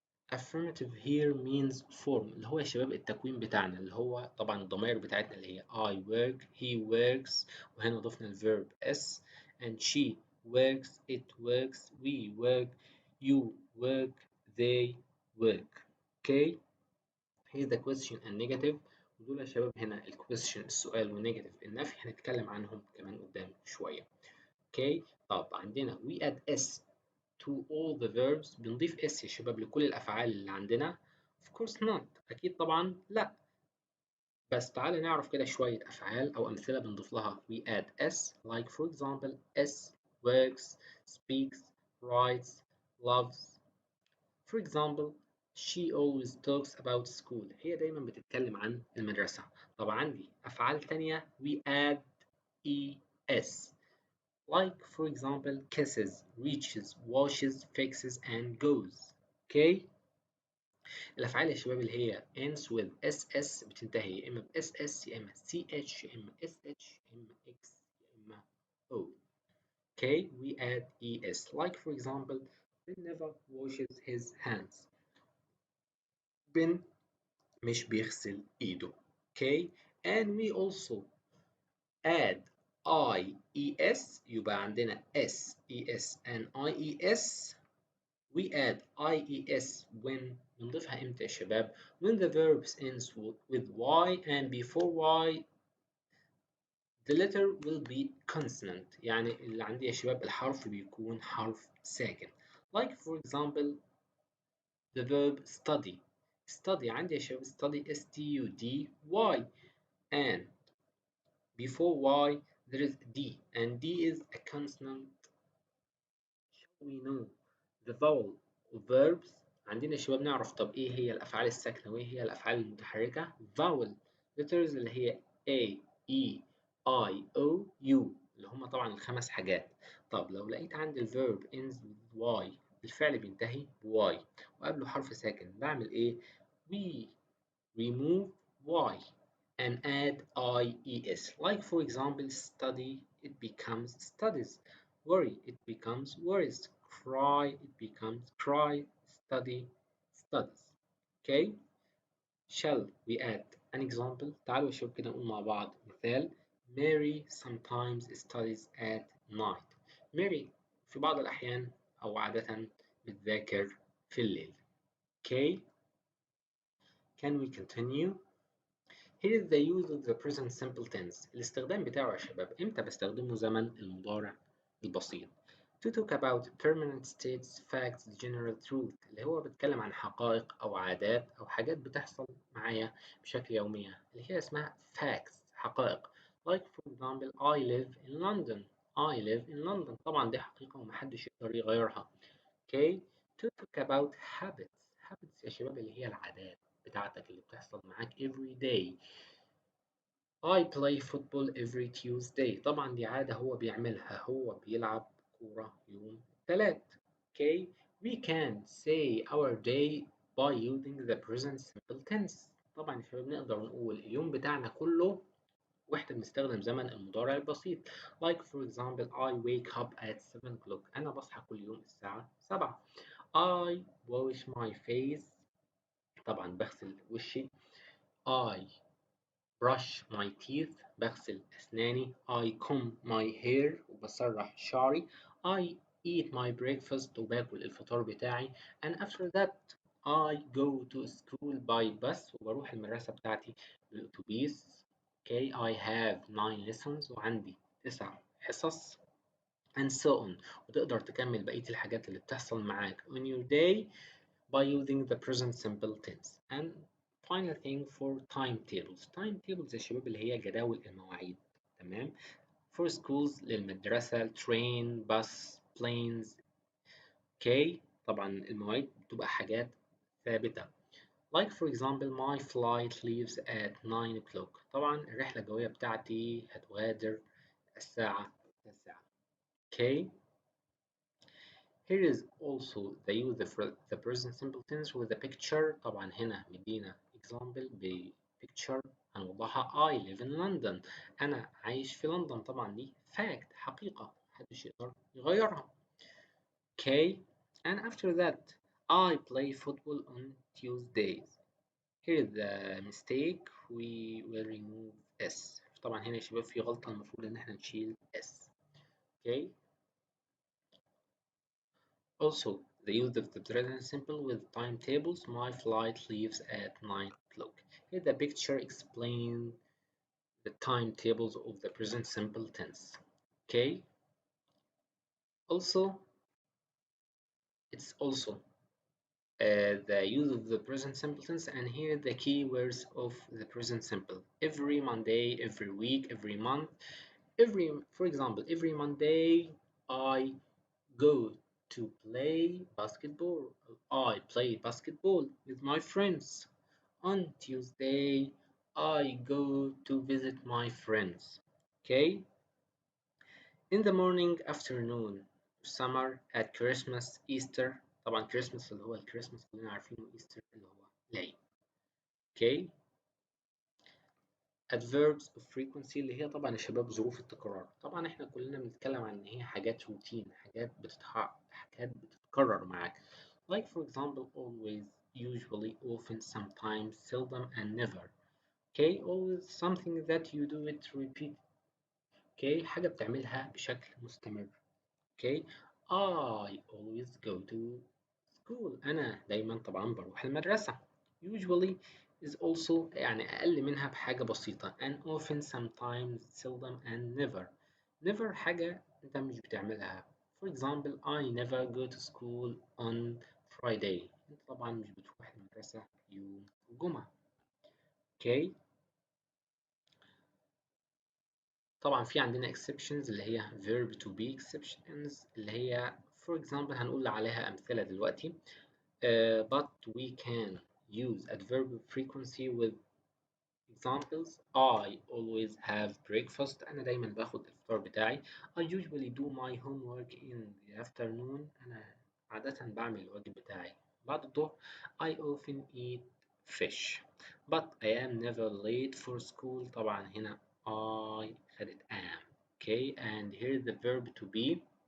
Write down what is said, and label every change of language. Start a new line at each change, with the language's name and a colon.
English: Affirmative here means form،
Arabic: اللي هو يا شباب التكوين بتاعنا، اللي هو طبعا الضمائر بتاعتنا اللي هي
English: I work، he works،
Arabic: وهنا ضفنا
English: الverb s and she works، it works، we work، you work، they work. Okay, here the question and negative،
Arabic: ودول يا شباب هنا ال question السؤال والنيجاتيف النفي هنتكلم عنهم كمان قدام شوية.
English: Okay،
Arabic: طب عندنا
English: we add s to all the verbs،
Arabic: بنضيف s يا شباب لكل الأفعال اللي عندنا.
English: of course not،
Arabic: أكيد طبعا لا. بس تعالى نعرف كده شوية أفعال أو أمثلة بنضيف لها
English: we add s. like for example s works، speaks، writes، loves. for example she always talks about school،
Arabic: هي دايما بتتكلم عن المدرسة. طب عندي أفعال تانية
English: we add es، like for example kisses، reaches، washes، fixes and goes. okay،
Arabic: الأفعال يا شباب اللي هي
English: ends with ss
Arabic: بتنتهي يا إما ب ss يا إما ch يا إما sh يا إما x يا إما o.
English: Okay, we add es. Like for example, Ben never washes his hands.
Arabic: Ben مش بيغسل إيده.
English: Okay, and we also add IES
Arabic: يبقى عندنا
English: SES and IES. We add IES when
Arabic: بنضيفها امتى يا شباب؟
English: When the verbs ends with Y and before Y the letter will be consonant.
Arabic: يعني اللي عندي يا شباب الحرف بيكون حرف ساكن.
English: Like for example the verb study. Study
Arabic: عندي يا شباب
English: study STUDY and before Y there is D and D is a consonant. We know the vowel of verbs.
Arabic: عندنا يا شباب نعرف طب ايه هي الافعال الساكنه وايه هي الافعال المتحركه.
English: vowel letters
Arabic: اللي هي A E I O U اللي هم طبعا الخمس حاجات. طب لو لقيت عندي الverb ends with Y الفعل بينتهي ب Y وقبله حرف ساكن بعمل ايه؟
English: we remove Y and add IES. Like for example, study, it becomes studies. Worry, it becomes worries. Cry, it becomes cry. Study, studies. Okay? Shall we add an example?
Arabic: تعالوا شوف كده نقول مع بعض مثال.
English: Mary sometimes studies at night.
Arabic: Mary في بعض الأحيان أو عادة بتذاكر في الليل.
English: Okay? Can we continue? Here is the use of the present simple tense.
Arabic: الاستخدام بتاعه يا شباب امتى بستخدمه؟ زمن المضارع البسيط.
English: To talk about permanent states, facts, general truth
Arabic: اللي هو بيتكلم عن حقائق أو عادات أو حاجات بتحصل معايا بشكل يومية اللي هي اسمها facts حقائق.
English: Like for example I live in London. I live in London
Arabic: طبعا دي حقيقة ومحدش يقدر يغيرها.
English: Okay. To talk about habits.
Arabic: Habits يا شباب اللي هي العادات بتاعتك اللي بتحصل معاك
English: every day. I play football every Tuesday.
Arabic: طبعا دي عادة هو بيعملها هو بيلعب كورة يوم الثلاث.
English: Okay. We can say our day by using the present simple tense.
Arabic: طبعا يا شباب نقدر نقول اليوم بتاعنا كله واحنا بنستخدم زمن المضارع البسيط.
English: Like for example I wake up at 7 o'clock.
Arabic: أنا بصحى كل يوم الساعة 7.
English: I wash my face.
Arabic: طبعا بغسل وشي.
English: I brush my teeth
Arabic: بغسل أسناني.
English: I comb my hair
Arabic: وبسرح شعري.
English: I eat my breakfast
Arabic: وباكل الفطار بتاعي.
English: And after that I go to school by bus
Arabic: وبروح المدرسة بتاعتي بالأتوبيس.
English: Okay, I have 9 lessons
Arabic: وعندي 9 حصص
English: and so on.
Arabic: وتقدر تكمل بقية الحاجات اللي بتحصل معاك
English: on your day by using the present simple tense. And final thing for timetables.
Arabic: Timetables يا شباب اللي هي جداول المواعيد. تمام.
English: For schools
Arabic: للمدرسة
English: train bus planes. Okay.
Arabic: طبعا المواعيد بتبقى حاجات ثابتة.
English: Like for example my flight leaves at 9 o'clock.
Arabic: طبعا الرحلة الجوية بتاعتي هتغادر الساعة 9.
English: Okay. Here is also the use of the present simple tense with a picture.
Arabic: طبعا هنا مدينا
English: example
Arabic: ب
English: picture
Arabic: هنوضحها.
English: I live in London.
Arabic: أنا عايش في لندن. طبعا دي fact حقيقة محدش يقدر يغيرها.
English: Okay. And after that I play football on Tuesdays. Here is the mistake. We will remove S.
Arabic: طبعا هنا يا شباب في غلطة المفروض إن احنا نشيل S.
English: Okay. Also, the use of the present simple with timetables. My flight leaves at 9 o'clock. Here the picture explains the timetables of the present simple tense. Okay. Also, it's also the use of the present simple tense, and here the key words of the present simple. Every Monday, every week, every month. For example, every Monday I go to play basketball. I play basketball with my friends. On Tuesday, I go to visit my friends. Okay? In the morning, afternoon, summer, at Christmas, Easter.
Arabic: طبعا Christmas اللي هو الكريسماس كلنا عارفينه. Easter اللي هو العيد.
English: Okay? adverbs of frequency
Arabic: اللي هي طبعا يا شباب ظروف التكرار. طبعا احنا كلنا بنتكلم عن ان هي حاجات روتين، حاجات بتتكرر معاك.
English: Like for example always, usually, often, sometimes, seldom and never. Okay, always something that you do it repeat. Okay, حاجة بتعملها بشكل مستمر. Okay, I always go to school.
Arabic: أنا دايما طبعا بروح المدرسة.
English: Usually is also
Arabic: يعني أقل منها بحاجة بسيطة.
English: And often, sometimes, seldom and never.
Arabic: Never حاجة أنت مش بتعملها.
English: For example, I never go to school on Friday.
Arabic: أنت طبعا مش بتروح المدرسة يوم الجمعة.
English: Okay.
Arabic: طبعا في عندنا exceptions اللي هي
English: verb to be exceptions
Arabic: اللي هي
English: for example
Arabic: هنقول عليها أمثلة دلوقتي.
English: But we can use adverb frequency with examples. I always have breakfast.
Arabic: أنا دايما باخد الفطار بتاعي.
English: I usually do my homework in the afternoon.
Arabic: أنا عادة بعمل الواجب بتاعي بعد الظهر.
English: I often eat fish. But I am never late for school.
Arabic: طبعا هنا
English: I
Arabic: خدت
English: am. Okay, and here the verb to be.